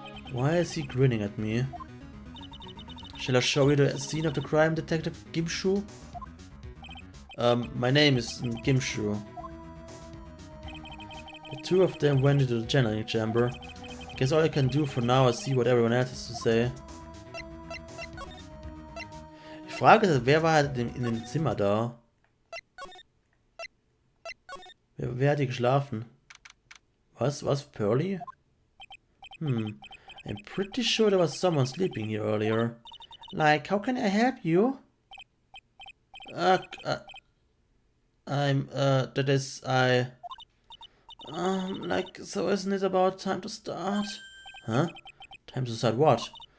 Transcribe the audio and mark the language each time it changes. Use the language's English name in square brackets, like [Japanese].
[English] Why is he grinning at me? Shall I show you the scene of the crime, Detective Gimshoe? My name is Gimshoe. The two of them went into the channeling chamber. I guess all I can do for now is see what everyone else has to say. [German] Frage ist, wer war halt in dem Zimmer da? Wer hat hier geschlafen? Was, Pearly? [English] I'm pretty sure there was someone sleeping here earlier. Like, how can I help you? Uh, uh that is, like, so isn't it about time to start? Huh? Time to start what?